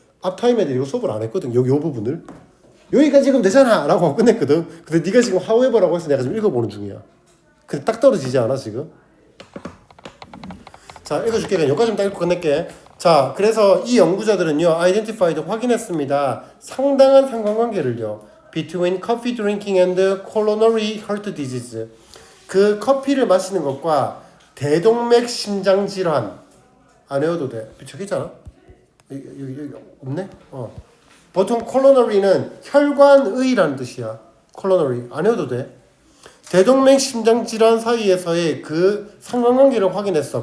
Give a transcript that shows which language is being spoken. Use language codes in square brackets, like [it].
[ko] 앞타임 애들이 이거 수업을 안 했거든. 여기 요 부분을. 여기까지 읽으면 되잖아 라고 하고 끝냈거든. 근데 네가 지금 however라고 해서 내가 지금 읽어보는 중이야. 근데 딱 떨어지지 않아 지금? 자, 읽어줄게. 그냥 여기까지만 딱 읽고 끝낼게. 자, 그래서 이 연구자들은요, [en] identified [ko] 확인했습니다. 상당한 상관관계를요, [en] between coffee drinking and coronary heart disease. [ko] 그 커피를 마시는 것과 대동맥 심장 질환. 안 외워도 돼. 저기 있잖아. 여기 없네. 보통 coronary는 혈관의라는 뜻이야. coronary 안 외워도 돼. 대동맥 심장 질환 사이에서의 그 상관관계를 확인했어.